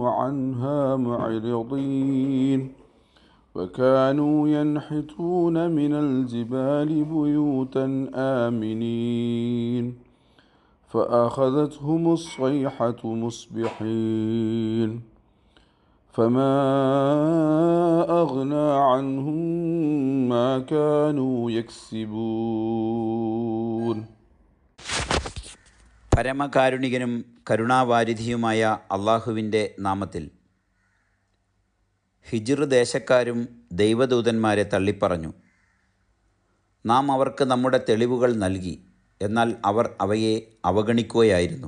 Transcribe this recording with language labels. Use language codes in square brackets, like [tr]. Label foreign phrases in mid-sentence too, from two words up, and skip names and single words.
[ar] عنها معرضين وكانوا ينحتون من الجبال بيوتا آمنين فأخذتهم الصيحة مصبحين فما أغنى عنهم ما كانوا يكسبون. [ml] പരമകാരുണികനും കരുണാവാരിധിയുമായ അള്ളാഹുവിൻ്റെ നാമത്തിൽ. ഹിജ്ർ ദേശക്കാരും ദൈവദൂതന്മാരെ തള്ളിപ്പറഞ്ഞു. നാം അവർക്ക് നമ്മുടെ തെളിവുകൾ നൽകി, എന്നാൽ അവർ അവയെ അവഗണിക്കുകയായിരുന്നു.